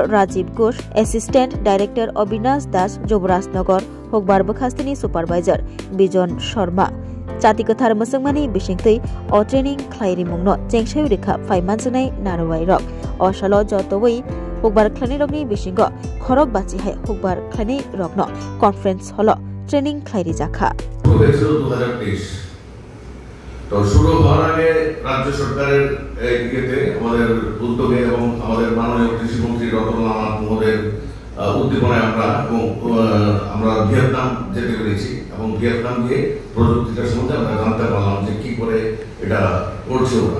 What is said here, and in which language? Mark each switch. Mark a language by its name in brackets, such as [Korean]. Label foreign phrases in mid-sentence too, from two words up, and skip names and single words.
[Kok Borok] Rajiv Ghosh Assistant Director Abinash Das Juboraj Nogor Hukbar Bakhastini Supervisor Bijon Sharma Chati Kathar Musangmani Bishingtui O Training Khlairi Mungno Chengshayu Rekha Faimanjanai Narwai Rok O Shalo Jotowai Hukbar Khlani Rokni Bishingo Khorok Bachi Hai Hukbar Khlani Rokno Conference Holo Training Khlairi Jakha [Bangla] তো শুরু হওয়ার আগে রাজ্য সরকারের ইয়েতে আমাদের উদ্যোগে এবং আমাদের মাননীয় কৃষিমন্ত্রী রতনলাল মহোদয়ের উদ্দীপনায় আমরা ভিয়েতনাম যেতে পেরেছি এবং ভিয়েতনাম গিয়ে প্রযুক্তিটা সম্বন্ধে আমরা জানতে পারলাম যে কি করে এটা করছে ওরা।